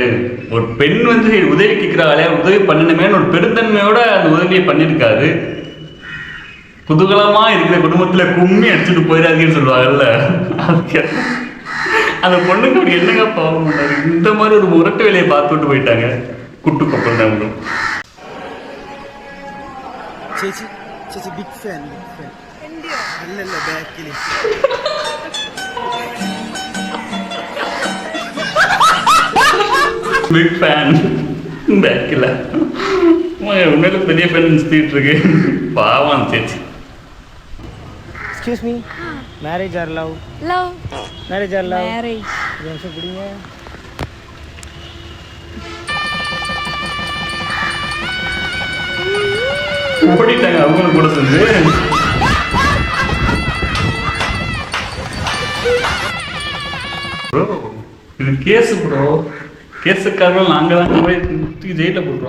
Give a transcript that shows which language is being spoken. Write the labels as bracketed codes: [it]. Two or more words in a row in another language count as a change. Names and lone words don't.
[ta] ஒரு பெண் வந்து உதவி கேட்கிறாளே, உதவி பண்ணணுமேனு ஒரு பெருந்தன்மையோட அந்த உதவியை பண்ணியிருக்காரு. குதூகலமா இருக்கிற குடும்பத்துல கும்மி அடிச்சுட்டு போயிடாதீங்கன்னு சொல்லுவாங்கல்ல, அதுக்கு அந்த பொண்ணுக்கு அப்படி என்னங்க பாவம் பண்ணாரு? இந்த மாதிரி ஒரு முரட்டு வேலையை பார்த்துட்டு போயிட்டாங்க. குட்டு கப்பல் தான் விடும். [ml] ചേച്ചി ചേച്ചി [en] big fan [ml] അല്ലല്ല ബാക്കിൽ [en] big fan [ta] பேக்கில் உண்மையில பெரிய ஃபேன் சுற்றிட்டு இருக்கு. பாவம் சேச்சி. [en] Excuse me, marriage or love? [ta] லவ். [en] marriage or love? [ta] மேரேஜ். ஒரு நிமிஷம் பிடிங்க. ஓடிட்டாங்க அவங்களும் கூட சேர்ந்து. ப்ரோ இது கேஸு ப்ரோ, கேஸுக்காரர்கள் நாங்கள் தான் போய் ஜெயிலில் போட்டுருவாங்க ப்ரோ.